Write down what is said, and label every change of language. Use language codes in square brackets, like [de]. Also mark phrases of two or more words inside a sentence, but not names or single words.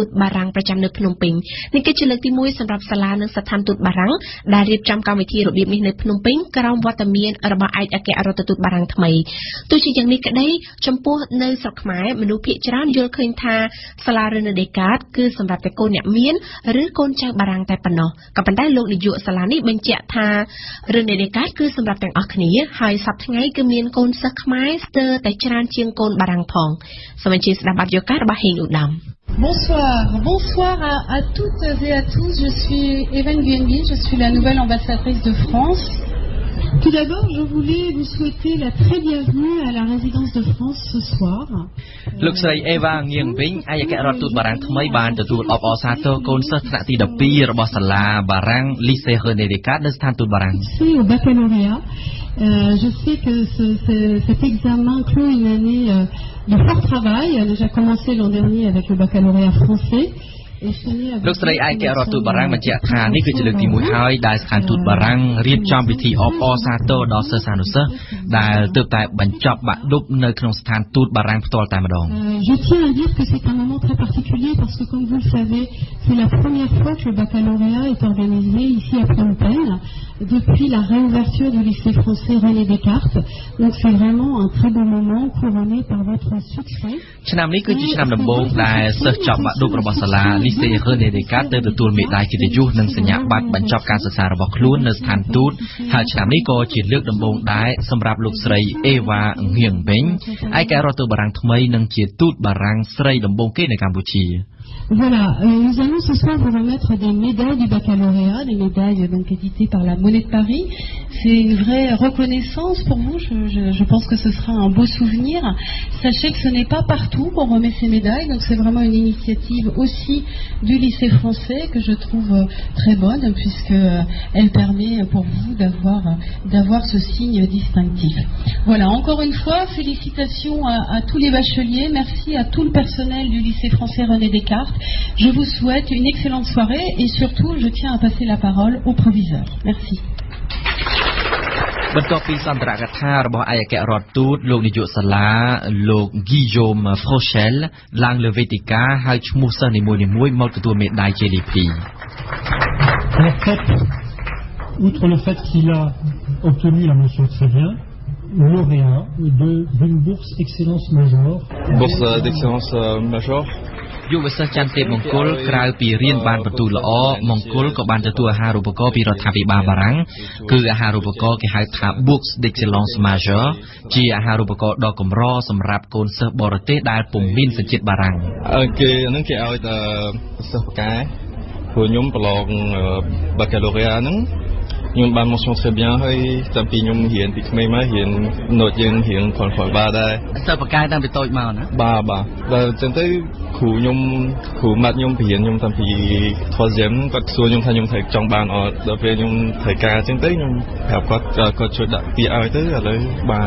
[km] បារាំងប្រចាំនៅភ្នំពេញនេះគឺជាលើកទី1សម្រាប់សាលានិងស្ថានទូតបារាំងដែលរៀបចំកម្មវិធីរបៀបនេះនៅភ្នំពេញក្រោមវត្តមានរបស់ឯកអគ្គរដ្ឋទូតបារាំងថ្មីទោះជាយ៉ាងនេះក្តីចំពោះនៅស្រុកខ្មែរមនុស្សភាគច្រើនយល់ឃើញថាសាលារ៉េនេដេកាតគឺសម្រាប់តែកូនអ្នកមានឬកូនចៅបារាំងតែប៉ុណ្ណោះក៏ប៉ុន្តែលោកនាយកសាលានេះបញ្ជាក់ថារ៉េនេដេកាតគឺសម្រាប់ទាំងអស់គ្នាហើយសប្តាហ៍ថ្ងៃគឺមានកូនសិស្សខ្មែរស្ទើរតែច្រើនជាងកូនបារាំងផងសូមអញ្ជើញស្ដាប់បទយោការរបស់ហេងឧត្តម [fr] Bonsoir à toutes et à tous. Je suis Hélène Guyenbi, je suis la nouvelle ambassadrice de France. Tout d'abord, je voulais vous souhaiter la très bienvenue à la résidence de France ce soir. [km] លោកស្រីអេវ៉ាងៀងវិញឯកអគ្គរដ្ឋទូតបារាំងថ្មីបានទទួលអបអរសាទរកូនសិស្សថ្នាក់ទី12របស់សាលាបារាំង Lycée René Descartes នៅស្ថានទូតបារាំង [fr] Au baccalauréat, je sais que cet examen clôt une année de fort travail. On a déjà commencé l'an dernier avec le baccalauréat français. [km] លោកស្រីឯកអគ្គរដ្ឋទូតបារាំងបញ្ជាក់ថានេះគឺជាលើកទី1ហើយដែលស្ថានទូតបារាំងរៀបចំពិធីអបអរសាទរដល់សិស្សានុសិស្សដែលទើបតែបញ្ចប់បាក់ឌុបនៅក្នុងស្ថានទូតបារាំងផ្ទាល់តែម្ដង [fr] Je tiens à dire que c'est un moment très particulier parce que comme vous le savez, c'est la première fois que le baccalauréat est organisé ici à Phnom Penh depuis la réouverture du lycée français René Descartes. Donc c'est vraiment un très beau moment couronné par votre succès. [km] ឆ្នាំនេះគឺជាឆ្នាំដំបូងដែលសិស្សចប់បាក់ឌុបរបស់សាលា Lycée René Descartes ទៅទទួលមេដាយកិត្តិយសនិងសញ្ញាបត្របញ្ចប់ការសិក្សារបស់ខ្លួននៅស្ថានទូតហើយឆ្នាំនេះក៏ជាលើកដំបូងដែរសម្រាប់លោកស្រីអេវ៉ាងៀងវិញឯកអគ្គរដ្ឋទូតបារាំងថ្មីនិងជាទូតបារាំងស្រីដំបូងគេនៅកម្ពុជា [fr] Voilà, nous allons ce soir vous remettre des médailles du baccalauréat, des médailles donc éditées par la Monnaie de Paris. C'est une vraie reconnaissance pour vous, je pense que ce sera un beau souvenir. Sachez que ce n'est pas partout qu'on remet ces médailles, donc c'est vraiment une initiative aussi du lycée français que je trouve très bonne puisque elle permet pour vous d'avoir ce signe distinctif. Voilà, encore une fois, félicitations à tous les bacheliers, merci à tout le personnel du lycée français René Descartes. Je vous souhaite une excellente soirée et surtout je tiens à passer la parole au proviseur. Merci. [km] បន្ទាប់ពីសន្ទរកថារបស់ឯកអគ្គរដ្ឋទូតលោកនាយកសាលាលោក Guillaume Frochel ឡើងលើវេទិកាហើយឈ្មោះសិស្សនីមួយៗមកទទួលមេដាយ JDP. [fr] En fait, outre le fait qu'il a obtenu la mention très bien, lauréat d'une bourse excellence major. Bourse d'excellence major. [km] យុវសិស្សចន្ទទេពមង្គលក្រៅពីរៀនបានបន្ទូលល្អមង្គលក៏បានទទួលអាហារូបករណ៍ពីរដ្ឋាភិបាលបារាំងគឺអាហារូបករណ៍គេហៅថា [fr] Bourse d'excellence major [km] ជាអាហារូបករណ៍ដ៏កម្រសម្រាប់កូនសិស្សបរទេសដែលពុំមានសញ្ជាតិបារាំង គេនឹងគេឲ្យតែសិស្សបកាព្រោះខ្ញុំប្រឡង baccalauréat ហ្នឹងខ្ញុំបាន [fr] mention très bien [km] ហើយតាំងពីខ្ញុំរៀនពីក្មេងមករៀន note យើងរៀនផងបាទដែរ សិស្សបកាតាំងពីតូចមកណា បាទដល់ចឹងទៅគ្រូខ្ញុំគ្រូម៉ាត់ខ្ញុំបរៀនខ្ញុំតាំងពី 3ème គាត់សួរខ្ញុំថាខ្ញុំត្រូវចង់បានអត់ដល់ពេលខ្ញុំត្រូវការចឹងទៅខ្ញុំប្រាប់គាត់ជួយដាក់ពាក្យឲ្យទៅឥឡូវបាន